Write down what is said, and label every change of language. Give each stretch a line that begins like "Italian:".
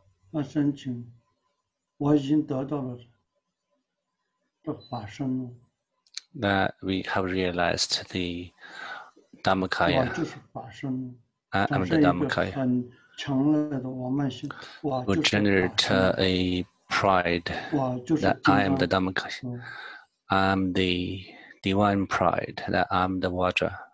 Chinese: 那申请，我已经得到了这法身了。
English: That we have realized the Dhammakaya.
Chinese: 我就是法身。
English: I'm the Dhammakaya.
Chinese: 很强烈的我慢性，我就是
English: generate a pride that I am the Dhammakaya. I'm the divine pride that I'm the Vajra.